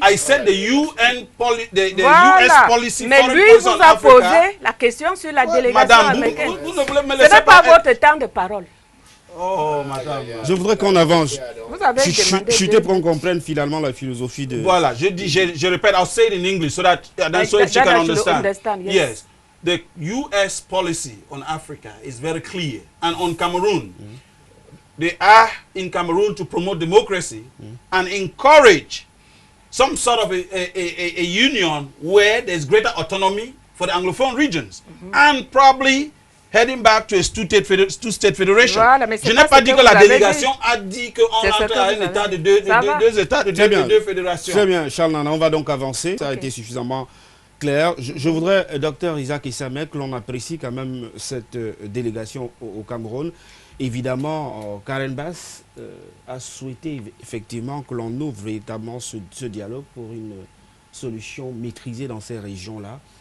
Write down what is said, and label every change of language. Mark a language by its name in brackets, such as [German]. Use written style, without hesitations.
[English] I said the UN policy. [French] Mais lui vous a posé la question sur la délégation américaine. Ce n'est pas votre temps de parole. Oh, madame. Je voudrais qu'on avance. Vous avez chuter pour qu'on comprenne finalement la philosophie de... Voilà, je répète, [English] I'll say it in English so that she can understand. Yes. The US policy on Africa is very clear. And on Cameroon, they are in Cameroon to promote democracy and encourage some sort of a union where there's greater autonomy for the Anglophone regions. And probably heading back to a two-state federation. [French] Voilà, je n'ai pas dit que la délégation a dit qu'on entre à un état de deux états, de deux fédérations. Très bien, Charles Nana, on va donc avancer. Ça a été suffisamment clair. Je voudrais, docteur Isaac Issamé, que l'on apprécie quand même cette délégation au Cameroun. Évidemment, Karen Bass a souhaité effectivement que l'on ouvre véritablement ce dialogue pour une solution maîtrisée dans ces régions-là.